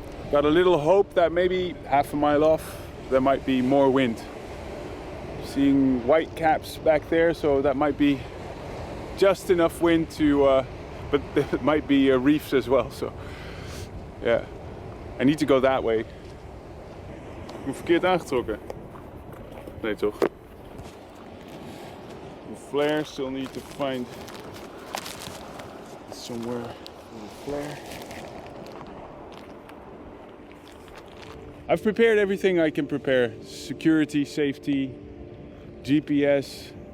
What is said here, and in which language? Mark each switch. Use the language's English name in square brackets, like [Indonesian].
[English] Got a little hope that maybe half a mile off there might be more wind. Seeing white caps back there, so that might be just enough wind to, but it might be reefs as well, so yeah. I need to go that way. [Dutch] Ik ben verkeerd aangetrokken. Nee toch? [English] The flare, still need to find somewhere for the flare. I've prepared everything I can prepare. Security, safety, GPS.